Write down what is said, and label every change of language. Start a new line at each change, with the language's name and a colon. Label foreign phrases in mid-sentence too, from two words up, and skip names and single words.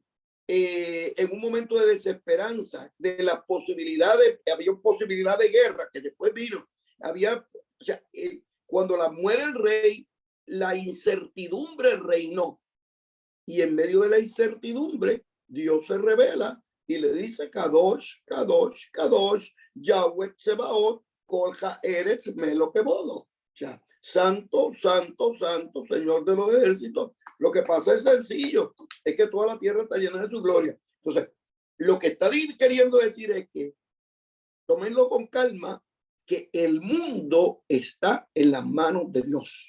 Spanish: en un momento de desesperanza, de las posibilidades, había posibilidad de guerra que después vino, o sea, cuando muere el rey, la incertidumbre reinó, y en medio de la incertidumbre Dios se revela y le dice
Hebrew: קדוש, קדוש, קדוש, יהוה צבאות, כל הארץ מלא כבודו.
Spanish: O sea, santo, santo, santo, Señor de los ejércitos. Lo que pasa es sencillo, es que toda la tierra está llena de su gloria. Entonces, lo que está queriendo decir es que tómenlo con calma, que el mundo está en las manos de Dios.